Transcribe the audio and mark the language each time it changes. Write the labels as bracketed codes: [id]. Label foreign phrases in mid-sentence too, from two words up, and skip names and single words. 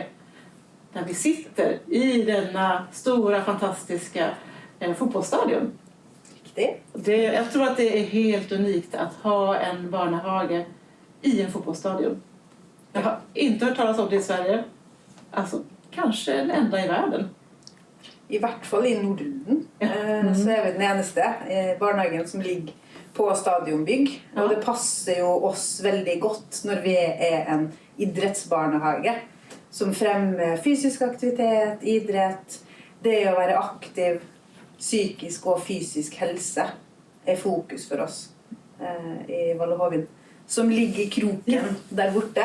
[sv] Där vi sitter i denna stora fantastiska fotbollsstadion. Jag tror att det är helt unikt att ha en barnehage i en fotbollsstadion. Jag har inte hört talas om det i Sverige. Alltså, kanske den enda i världen. [no] I hvert fall i Norden. Så er vi den eneste barnehagen som ligger på stadionbygg. Og det passer jo oss veldig godt når vi er en idrettsbarnehage som fremmer fysisk aktivitet, idrett, det å være aktiv, psykisk og fysisk helse er fokus for oss i Valle Hovin, som ligger i kroken der borte.